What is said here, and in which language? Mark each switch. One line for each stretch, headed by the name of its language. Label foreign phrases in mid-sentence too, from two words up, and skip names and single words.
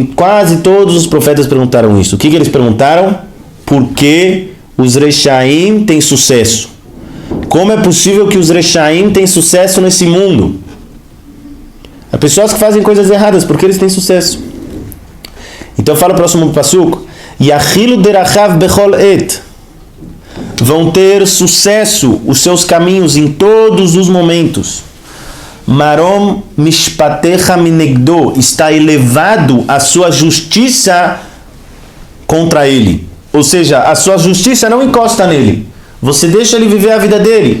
Portuguese: Quase todos os profetas perguntaram isso. O que eles perguntaram? Por que os Rechaim têm sucesso? Como é possível que os Rechaim têm sucesso nesse mundo? As pessoas que fazem coisas erradas, porque eles têm sucesso. Então fala o próximo passuco.
Hebrew: יחילו דרכיו בכל עת.
Portuguese: Vão ter sucesso os seus caminhos em todos os momentos.
Hebrew: מרום משפטיך מנגדו.
Portuguese: Está elevado a sua justiça contra ele. Ou seja, a sua justiça não encosta nele. Você deixa ele viver a vida dele.